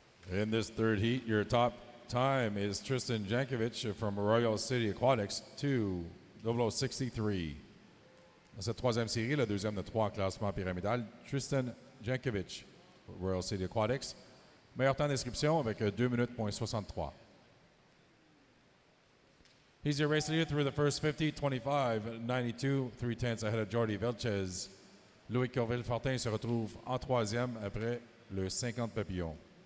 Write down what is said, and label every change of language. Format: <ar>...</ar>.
<en>In this third heat, your top time is Tristan Jankovic from Royal City Aquatics, 2:00:63.</en> <fr>Dans cette troisième série, le deuxième de trois classements pyramidal, Tristan Jankovic, Royal City Aquatics. Meilleur temps d'inscription avec 2 minutes.63.</fr> <en>He's your race leader through the first 50, 25, 92, 3/10 ahead of Jordi Vilches.</en> <fr>Louis Corville-Fortin se retrouve en troisième après le 50 papillons.</fr>